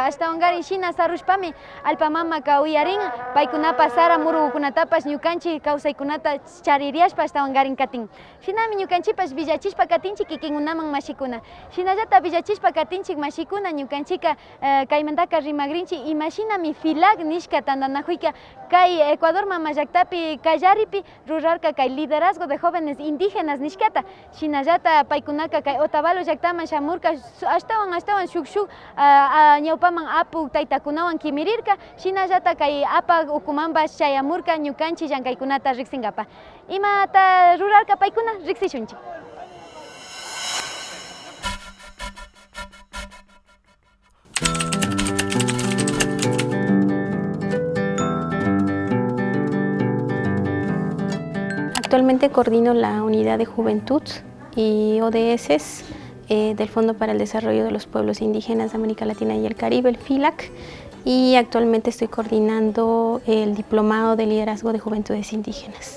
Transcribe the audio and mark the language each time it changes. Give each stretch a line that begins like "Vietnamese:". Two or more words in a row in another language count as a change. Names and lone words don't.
Quechua: hasta ungarin shina sarushpami alpamama kauyarin paykunapa sara murukunatapas ñukanchik kawsaykunata chaririashpa hasta ungarin katin. Shinami ñukanchipas villachishpa katinchik kikinkunaman mashikuna. Shinallata villachishpa katinchik mashikuna ñukanchika kaymantaka rimagrinchik imashinami FILAC nishka tandanakuyka kay Ecuador mama llaktapi kallaripi rurarka kay
Spanish: liderazgo de jóvenes indígenas
Quechua: nishkata. Shinallata paykunaka kay Otavalo llaktaman shamurka astawan shuk ñawpaman apu taytakunawan kimirirka, shinallata kay apa ukumanpas chayamurka ñukanchik llankaykunata riksinkapa. Imata rurarka paykuna riksishunchik.
Spanish: Actualmente coordino la unidad de juventud y ODS del Fondo para el Desarrollo de los Pueblos Indígenas de América Latina y el Caribe, el FILAC, y actualmente estoy coordinando el Diplomado de Liderazgo de Juventudes Indígenas.